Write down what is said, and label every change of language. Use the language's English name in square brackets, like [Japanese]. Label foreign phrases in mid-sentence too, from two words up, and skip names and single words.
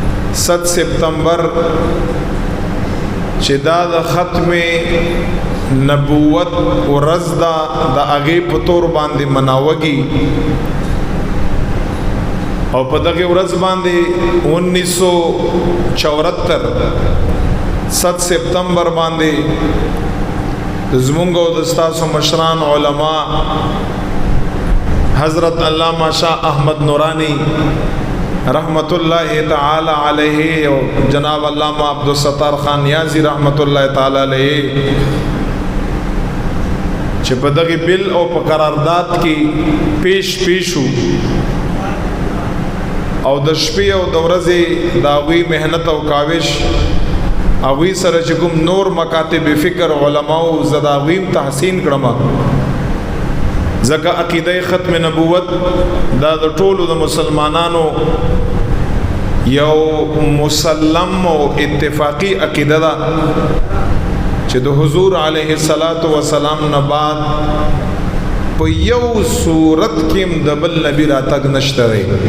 [Pashto] 7 سپتمبر چې دا د ختم نبوت ورځ دا د هغې په طور باندې مناوږي او په دغه ورځ باندې 1974 7 سپتمبر باندې زمونږ او د ستاسو مشران علما [Urdu] حضرت علامہ شاہ احمد نورانی رحمت اللہ تعالی علیہ اور جناب علامہ عبدالستار خان نیازی رحمت اللہ تعالی علیہ [Pashto] چې په دغه بل او په قرارداد کې پیشو او د شپې او د ورځې د هغوی محنت او کاوش هغوی سره چې کوم نور مکاتب فکر علماو زه د هغوی تحسین کړم ځکه عقیده ختم نبوت دا د ټولو د مسلمانانو یو مسلم او اتفاقی عقیده ده چې د حضور علیه الصلاۃ والسلام نه بعد په یو صورت کې د بل نبی راتګ نشته دی